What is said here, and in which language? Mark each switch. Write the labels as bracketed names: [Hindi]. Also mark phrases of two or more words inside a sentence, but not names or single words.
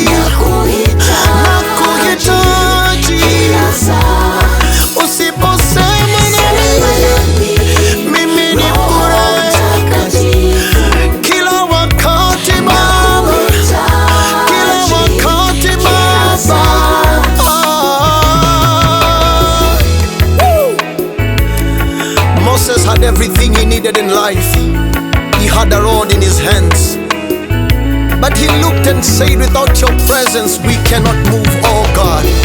[Swahili] Nakuhitaji Nakuhitaji. kila saa. Usiposema nami, Sema nami, mimi ni Roho bure. Mtakatifu. Kila wakati Baba, Nakuhitaji kila wakati kila Baba. saa. Ah. Woo. [English] Moses had everything he needed in life. He had a rod in his hands. But he looked and said, "Without your presence, we cannot move, oh God."